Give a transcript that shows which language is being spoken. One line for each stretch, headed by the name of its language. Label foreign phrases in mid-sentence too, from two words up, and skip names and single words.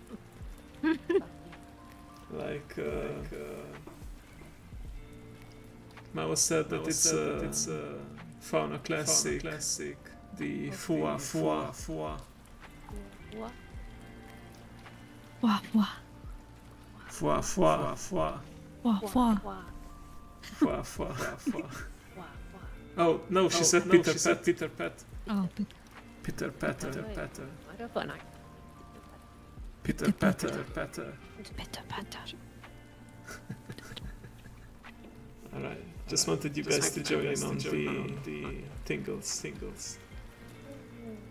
English: Like Mao said that it's a fauna classic. The fua. What? Wah, wah. Fua. Wah, wah. Fua. Oh no, she said Peter Pat. Oh, Peter Patter. I don't put an accent. Peter Patter. bitter patter. Alright, just wanted you guys to join in on the tingles.